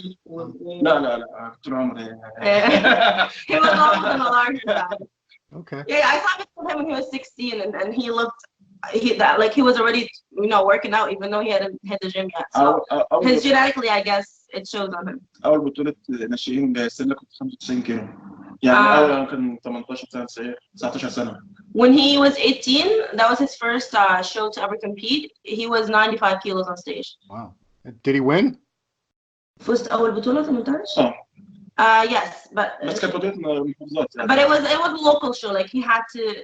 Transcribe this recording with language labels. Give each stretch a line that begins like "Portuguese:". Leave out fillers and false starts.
Arabic: لا طول عمري.
English: He was always in a larger guy. Okay. Yeah, I saw him when he was 16, and he looked like he was already working out, even though he hadn't hit the gym yet. So his genetically, I guess, it shows on him.
Arabic: أول بطولة ناشئين جايزين لك كنت 95 كيلو. يعني أول كان 18 سنة 19 سنة.
English: When he was 18, that was his first show to ever compete. He was 95 kilos on stage. Wow. Did he win?
Arabic: فزت أول بطولة 18.
English: Yes, but it was a local show. Like he had to.